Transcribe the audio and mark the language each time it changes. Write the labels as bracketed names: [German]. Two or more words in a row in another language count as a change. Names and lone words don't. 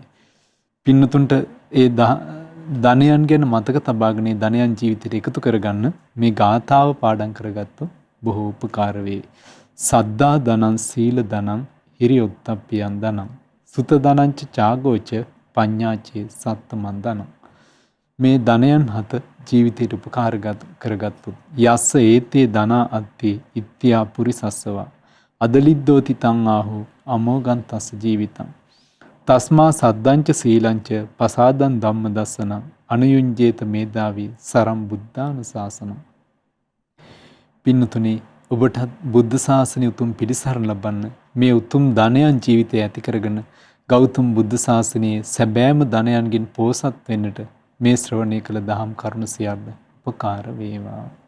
[Sinhala] පින්නතුන්ට ඒ ධනයන් ගැන මතක තබාගෙන ධනයන් ජීවිතයට එකතු කරගන්න මේ ගාථාව පාඩම් කරගත්තොත් බොහෝ උපකාර වේ. [Pali] සද්දා ධනං සීල ධනං හිරියොත්තප්පියං ධනං සුත ධනංච චාගෝච පඤ්ඤාචේ සත්තමන් ධනං. [Sinhala] මේ ධනයන් හත ජීවිතයට උපකාර කරගත්තොත් [Pali] යස්ස ඒතේ ධනා අත්ති ඉත්‍යා පුරිසස්සවා අදලිද්දෝති තං ආහු අමෝගන්තස්ස ජීවිතං තස්මා සද්දංච සීලංච පසාදං ධම්ම දස්සනං අනුයුංජේත මේදාවි සරම් බුද්ධානුශාසනං. [Sinhala] පින්නතුනි, ඔබට බුද්ධ ශාසනය උතුම් පිළිසරණ ලබන්න මේ උතුම් ධනයන් ජීවිතය ඇති කරගෙන ගෞතම බුද්ධ ශාසනයේ සැබෑම ධනයන්ගෙන් පෝසත් වෙන්නට මේ ශ්‍රවණය කළ දහම් කරුණ සියල්ල උපකාර වේවා.